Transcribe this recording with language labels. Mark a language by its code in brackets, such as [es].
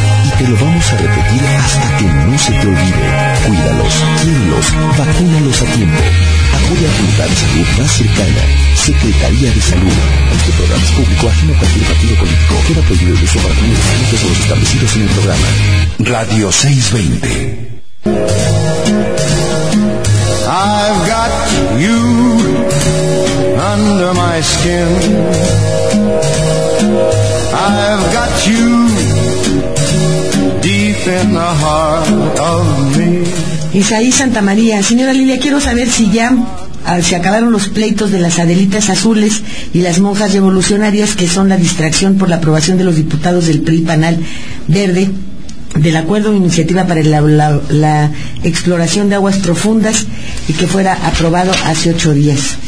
[es] Y te lo vamos a repetir hasta que no se te olvide. Cuídalos, quíralos, vacúnalos a tiempo. Acude a tu lugar de salud más cercana. Secretaría de Salud. Este programa es público, ajeno a cualquier partido político. Queda prohibido el uso para comunes alimentos o los establecidos en el programa. Radio 620. [en] I've got you under my skin. I've got you deep in the heart of me. [es] Isaí Santa María: señora Lilia, quiero saber si ya se acabaron los pleitos de las Adelitas Azules y las monjas revolucionarias, que son la distracción por la aprobación de los diputados del PRI Panal Verde del acuerdo de iniciativa para la exploración de aguas profundas y que fuera aprobado hace 8 días.